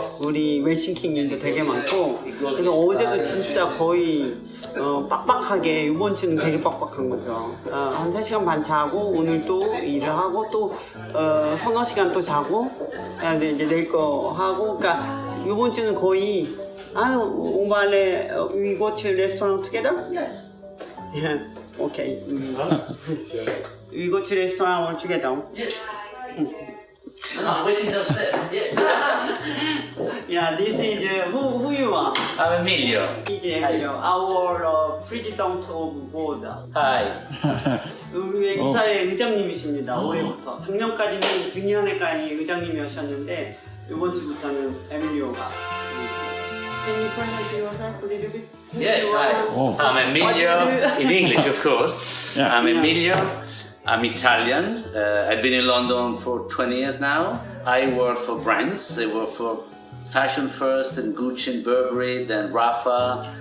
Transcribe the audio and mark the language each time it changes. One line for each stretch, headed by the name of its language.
Korean: 우리 웰싱킹 일도 되게 많고. 그래서 어제도 진짜 거의 빡빡하게, 이번 주는 되게 빡빡한 거죠. 한 3시간 반 자고 오늘 또 일을 하고 또 서너 시간 또 자고 이제 내일 거 하고. 그러니까 이번 주는 거의 오만에
English: we go to restaurant together? Yes. Yeah. Okay. We go to restaurant all together. Yes. I'm waiting downstairs. Yes. Yeah, this is who you are. I'm Emilio. This is our president of board. Hi.
Korean: 우리 이사의 의장님이십니다. 올해부터. 작년까지는 등년회까지 의장님이셨는데 이번 주부터는 에밀리오가.
English: Can you present yourself a little bit? Yes, hi. Oh. I'm Emilio, in English, of course. Yeah. I'm Emilio. I'm Italian. I've been in London for 20 years now. I work for brands. I work for Fashion First and Gucci and Burberry, then Rafa,